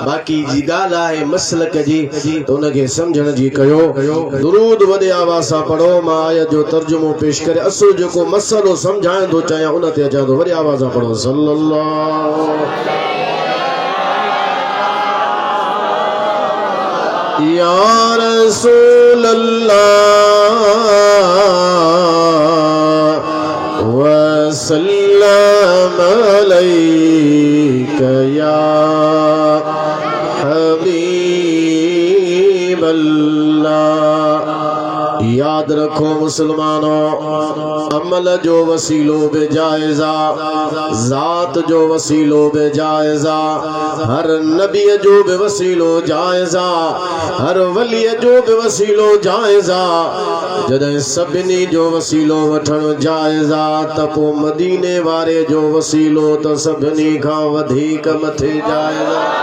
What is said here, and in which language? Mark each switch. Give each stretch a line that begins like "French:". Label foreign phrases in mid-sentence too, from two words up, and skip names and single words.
Sindhi: बाक़ी जी ॻाल्हि आहे मसलक जी, त उनखे सम्झण जी कयो। दुरूद वॾे आवाज़ सां पढ़ो। मां आयत जो तर्जुमो पेश करे असुल जेको मसलो सम्झाइण थो चाहियां उन ते अचां थो।
Arabic: वॾे आवाज़ सां पढ़ो صلى الله يا رسول الله وسلم عليك يا حبيب الله.
Sindhi: याद रखो मुसलमानों, अमल जो वसीलो बे जायज़ा, ज़ात जो वसीलो बे जायज़ा, हर नबी जो बे वसीलो जायज़ा, हर वली जो बे वसीलो जायज़ा। जॾहिं सभिनी जो वसीलो वठण जायज़ा त पोइ मदीने वारे जो वसीलो त सभिनी खां वधीक मथे जायज़ा।